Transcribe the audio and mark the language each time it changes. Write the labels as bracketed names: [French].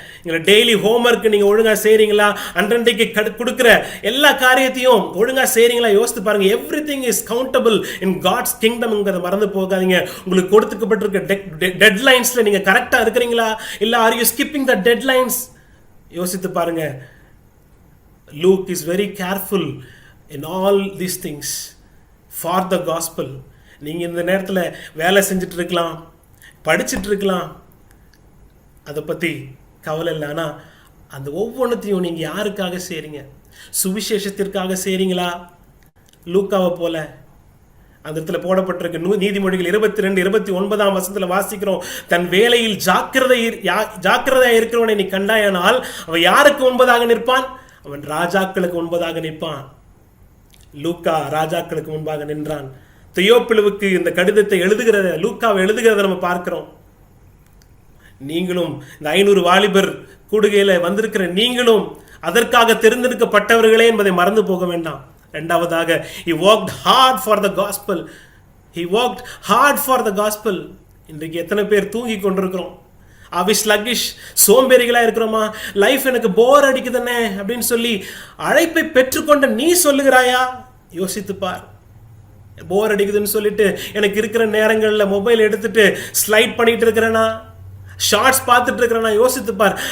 [Tamil] நீங்க daily homework நீங்க ஒழுங்கா செய்றீங்களா? அன்றன்றைக்கு கொடுக்கிற எல்லா காரியத்தையும் ஒழுங்கா செய்றீங்களா? யோசித்து பாருங்க. [English] everything is countable in God's கிங்டம்ங்கிறத [Tamil] மறந்து போகாதீங்க. உங்களுக்கு கொடுக்கப்பட்டிருக்க டெட்லைன்ஸ்ல நீங்க கரெக்டா இருக்கிறீங்களா இல்ல [English] Are you skipping the deadlines? [Tamil] யோசித்து பாருங்க. [English] Luke is very careful in all these things for the gospel. [Tamil] நீங்கள் இந்த நேரத்தில் வேலை செஞ்சுட்டு இருக்கலாம், படிச்சுட்டு இருக்கலாம், அதை பற்றி கவலை இல்லை. ஆனால் அந்த ஒவ்வொன்றத்தையும் நீங்கள் யாருக்காக செய்கிறீங்க? சுவிசேஷத்திற்காக செய்கிறீங்களா? லூக்காவை போல அந்த இடத்துல போடப்பட்டிருக்கு. நீதிமொழிகள் 22-29 வசனத்தில் வாசிக்கிறோம், தன் வேலையில் ஜாக்கிரதையாக இருக்கிறவனை நீ கண்டாயானால் அவன் யாருக்கு முன்பதாக நிற்பான்? அவன் ராஜாக்களுக்கு முன்பதாக நிற்பான். லூக்கா ராஜாக்களுக்கு முன்பாக நின்றான். தியோப்பிலுவுக்கு இந்த கடிதத்தை லூக்காவை எழுதுகிறத நம்ம பார்க்கிறோம். நீங்களும் இந்த 500 வாலிபர் கூடுகையில் வந்திருக்கிற நீங்களும் அதற்காக தெரிந்தெடுக்கப்பட்டவர்களே என்பதை மறந்து போக வேண்டாம். இரண்டாவதாக, [English] he worked hard for the gospel. He worked hard for the gospel. [Tamil] இன்றைக்கு எத்தனை பேர் தூங்கி கொண்டிருக்கிறோம்? ஸ்லக்கிஷ் சோம்பேறிகளாக இருக்கிறோமா? லைஃப் எனக்கு போர் அடிக்குதுன்னே அப்படின்னு சொல்லி அழைப்பை பெற்றுக்கொண்ட நீ சொல்லுகிறாயா? யோசித்து பார். போர் அடிக்குதுன்னு சொல்லிட்டு எனக்கு இருக்கிற நேரங்களில் மொபைல் எடுத்துட்டு ஸ்லைட் பண்ணிட்டு இருக்கிறேன்னா, ஷார்ட்ஸ் பார்த்துட்டு இருக்கிறேன்னா, யோசித்து பார்.